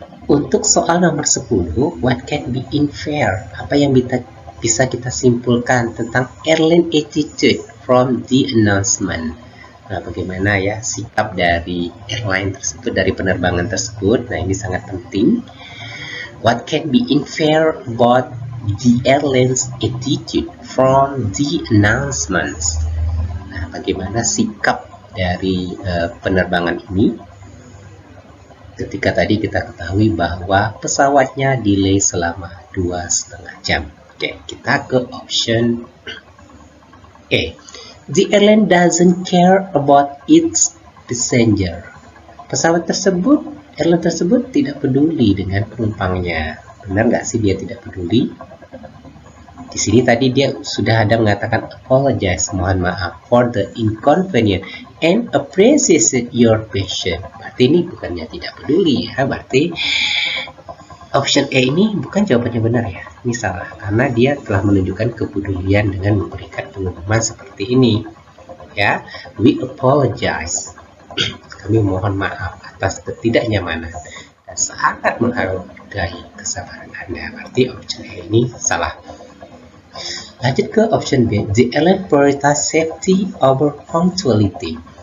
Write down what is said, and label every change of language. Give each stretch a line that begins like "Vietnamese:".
Indonesian: Untuk soal nomor 10,
English: what can be inferred?
Indonesian: Apa yang bisa kita simpulkan tentang
English: airline attitude from the announcement?
Indonesian: Nah, bagaimana ya sikap dari airline tersebut, dari penerbangan tersebut? Nah, ini sangat penting.
English: What can be inferred about the airline's attitude from the announcements?
Indonesian: Nah, bagaimana sikap dari penerbangan ini? Ketika tadi kita ketahui bahwa pesawatnya delay selama 2,5 jam. Oke, kita ke option A.
English: The airline doesn't care about its passenger.
Indonesian: Airline tersebut tidak peduli dengan penumpangnya. Benar nggak sih dia tidak peduli? Di sini tadi dia sudah ada mengatakan apologize, mohon maaf
English: for the inconvenience and appreciate your patience.
Indonesian: Berarti ini bukannya tidak peduli ya, berarti option A ini bukan jawabannya benar ya. Ini salah, karena dia telah menunjukkan kepedulian dengan memberikan pengumuman seperti ini. Ya,
English: we apologize.
Indonesian: Kami mohon maaf atas ketidaknyamanan dan sangat menghargai kesabaran Anda. Berarti option A ini salah. Lanjut ke option B.
English: The airline prioritize safety over punctuality.